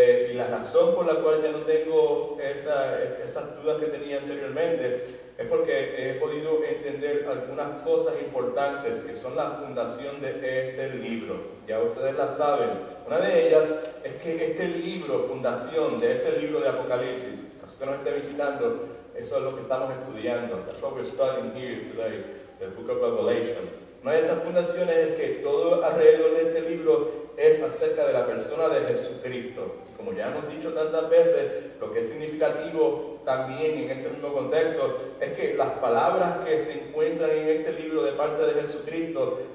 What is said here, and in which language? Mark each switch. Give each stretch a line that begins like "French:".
Spanish: Y la razón por la cual ya no tengo esas dudas que tenía anteriormente es porque he podido entender algunas cosas importantes que son la fundación de este libro. Ya ustedes la saben. Una de ellas es que este libro, fundación de este libro de Apocalipsis, caso que nos esté visitando, eso es lo que estamos estudiando.
English: That's what we're studying here today, the book of Revelation.
Spanish: Una de esas fundaciones es que todo alrededor de este libro es acerca de la persona de Jesucristo. Como ya hemos dicho tantas veces, lo que es significativo también en ese mismo contexto es que las palabras que se encuentran en este libro de parte de Jesucristo